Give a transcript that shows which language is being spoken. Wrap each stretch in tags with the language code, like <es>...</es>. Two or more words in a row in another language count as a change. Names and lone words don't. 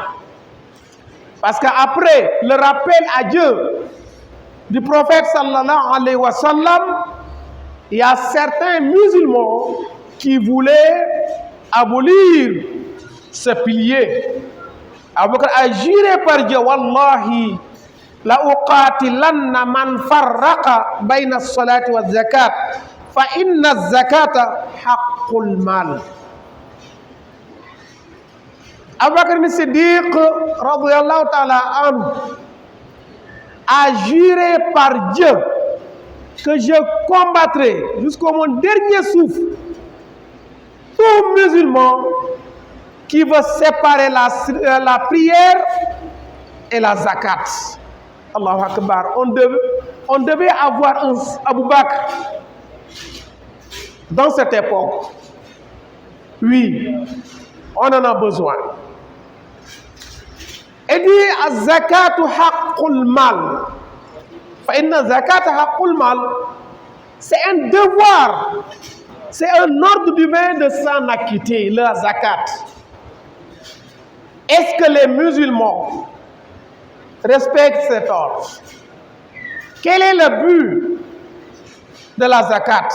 <fr>Parce qu'après le rappel à Dieu du prophète</fr> <ar>صلى الله عليه وسلم,</ar> <fr>il y a certains musulmans qui voulaient abolir ce pilier. Abu Bakr a juré par Dieu,</fr> <ar>والله لأقاتلن من فرق بين الصلاة والزكاة فإن الزكاة حق المال.</ar> <fr>Abu Bakr Siddiq</fr> <ar>رضي الله تعالى عنه</ar> <fr>a juré par Dieu que je combattrai jusqu'au mon dernier souffle tout musulman qui veut séparer la prière et la zakat.</fr> <ar>الله أكبر.</ar> <fr>On devait avoir un Abu Bakr dans cette époque. Oui, on en a besoin. Et dit</fr> <ar>الزكاة حق المال. فإن الزكاة حق المال.</ar> <fr>C'est un devoir, c'est un ordre divin de s'en acquitter, la zakat. Est-ce que les musulmans respectent cet ordre? Quel est le but de la zakat?</fr>